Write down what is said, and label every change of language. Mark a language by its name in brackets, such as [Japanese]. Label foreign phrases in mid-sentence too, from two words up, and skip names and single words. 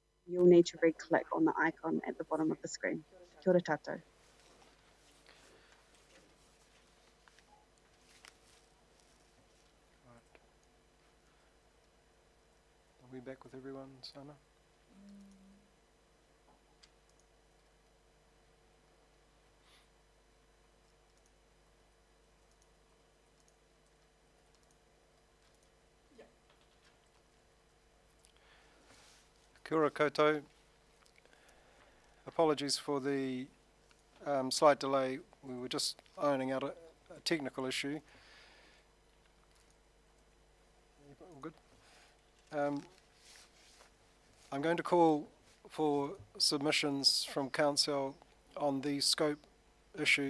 [English] you'll need to re-click on the icon at the bottom of the screen. [Māori] Kia ora tātou. [English] Are we back with everyone, Sana? [Māori] Kia ora koutou. [English] Apologies for the slight delay. We were just ironing out a technical issue. All good? I'm going to call for submissions from Council on the scope issue.